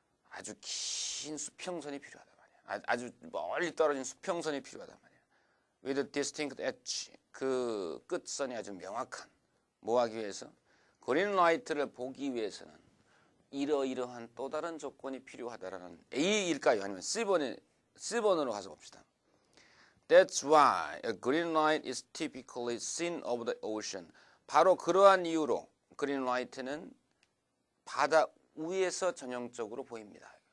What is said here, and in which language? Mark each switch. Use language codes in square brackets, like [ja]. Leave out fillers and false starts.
[ko] 아주 긴 수평선이 필요하다 말이야. 아주 멀리 떨어진 수평선이 필요하다 말이야. [en] With distinct edge. [ko] 그 끝선이 아주 명확한. 뭐 하기 위해서? 그린 라이트를 보기 위해서는 이러이러한 또 다른 조건이 필요하다라는 A일까요? 아니면 C번으로 가서 봅시다. [en] That's why a green light is typically seen over the ocean. [ko] 바로 그러한 이유로 그린 라이트는 바다 위에서 전형적으로 보입니다.